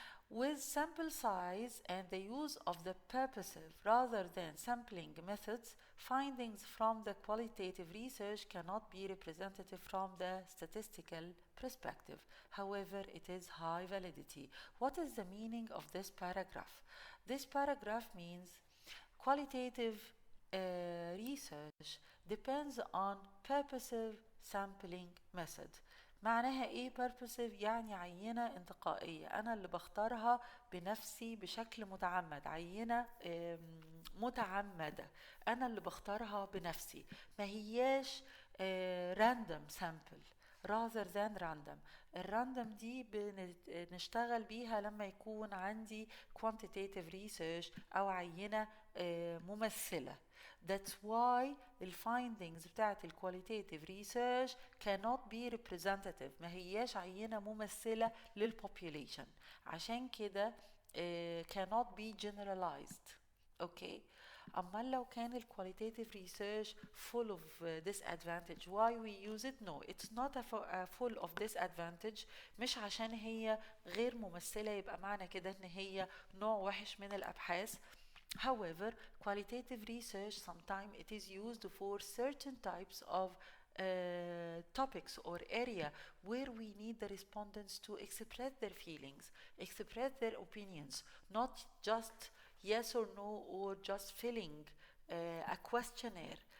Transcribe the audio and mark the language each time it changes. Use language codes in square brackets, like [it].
[en] With sample size and the use of the purposive rather than sampling methods, findings from the qualitative research cannot be representative from the statistical perspective. However, it is high validity. What is the meaning of this paragraph? This paragraph means qualitative research depends on purposive sampling method. [ar] معناها ايه purposive؟ يعني عينة انتقائية، انا اللي بختارها بنفسي بشكل متعمد، عينة متعمدة انا اللي بختارها بنفسي، ما هياش [en] random sample rather than random. [ar] الراندوم دي بنشتغل بيها لما يكون عندي quantitative research او عينة ممثلة. [en] That's why the findings [ar] بتاعت ال [en] qualitative research cannot be representative، [ar] ما هياش عينة ممثلة للpopulation، عشان كده [en] cannot be generalized. Okay. [ar] أما لو كان ال [en] qualitative research full of disadvantage, why we use it? No, it's not full of disadvantage. [ar] مش عشان هي غير ممثلة يبقى معنى كده إن هي نوع وحش من الأبحاث. [en] However, qualitative research sometimes it is used for certain types of topics or area where we need the respondents to express their feelings, express their opinions, not just yes or no or just filling a questionnaire.